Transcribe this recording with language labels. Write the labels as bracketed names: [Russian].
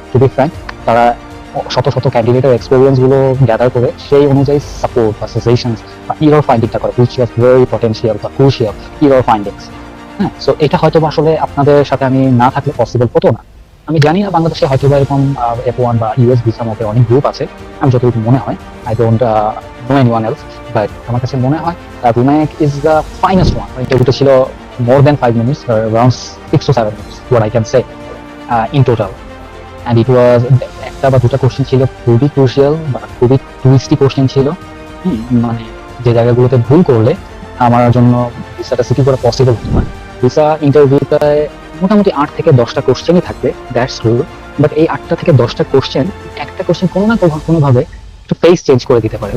[English] to be frank, [Bangla] তারা শত শত ক্যান্ডিডেটের এক্সপেরিয়েন্স গুলো গ্যাদার করে সেই অনুযায়ী সাপোর্ট বা সাজেশনস বা ইরর ফাইন্ডিংটা করে, [English] which was very potential [Bangla] বা ক্রুশিয়াল ইরর ফাইন্ডিংস। হ্যাঁ, সো এটা হয়তো আসলে আপনাদের সাথে আমি না থাকলে পসিবল হতো না। আমি জানি না বাংলাদেশে হয়তো বা এরকম F1 বা ইউএস ভিসা মতে অনেক গ্রুপ আছে, আমি যতটুকু মনে হয়, [English] I don't know anyone else, [Bangla] but আমার কাছে মনে হয় বুমেক [English] Is the finest one. [Bangla] ইন্টারভিউটা ছিল [English] more than 5 minutes, around 6 to 7 minutes, what I can say in total. And it was [Bangla] একটা বা দুটা কোশ্চেন ছিল খুবই ক্রুশিয়াল বা খুবই টুইস্টি কোশ্চেন ছিল। মানে যে জায়গাগুলোতে ভুল করলে আমার জন্য ভিসাটা সিকিউর করা পসিবল হতো না। ভিসা ইন্টারভিউটায় মোটামুটি 8 থেকে 10টা কোশ্চেনই থাকবে, [English] That's true. [Bangla] বাট এই 8টা থেকে 10টা কোশ্চেন, একটা কোশ্চেন কোনো না কোনোভাবে একটু ফেস চেঞ্জ করে দিতে পারে।